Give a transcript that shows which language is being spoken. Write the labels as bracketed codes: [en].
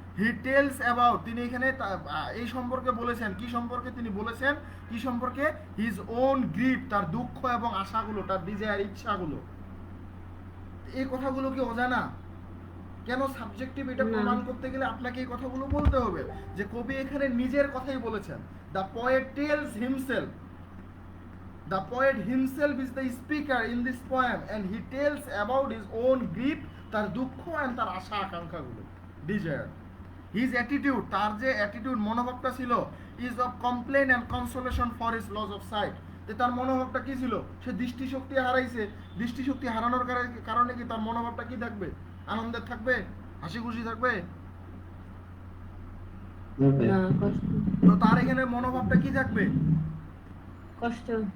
[en] he tells about, [bn] তিনি এখানে এই সম্পর্কে বলেছেন, কি সম্পর্কে তিনি বলেছেন, কি সম্পর্কে, হিজ ওন গ্রিপ, তার দুঃখ এবং আশাগুলো, তার ডিজায়ার, ইচ্ছাগুলো। এই কথাগুলো কি অজানা? কেন সাবজেক্টিভ, এটা না। প্রমাণ করতে গেলে আপনাকে এই কথাগুলো বলতে হবে যে কবি এখানে নিজের কথাই বলেছেন। [en] the poet tells himself, the poet himself is the speaker in this poem and he tells about his own grief, [bn] তার দুঃখ [en] and [bn] তার আশা আকাঙ্ক্ষাগুলো, [en] desire. His attitude, [bn] তার যে অ্যাটিটিউড, মনোভাবটা ছিল, [en] is of complaint and consolation for his loss of sight. [bn] তার মনোভাবটা কি ছিল, সে দৃষ্টিশক্তি হারাইছে, দৃষ্টিশক্তি হারানোর কারণে কি তার মনোভাবটা কি থাকবে, আনন্দের থাকবে, হাসি খুশি থাকবে? না কষ্ট তো তার এখানে মনোভাবটা কি থাকবে, কষ্ট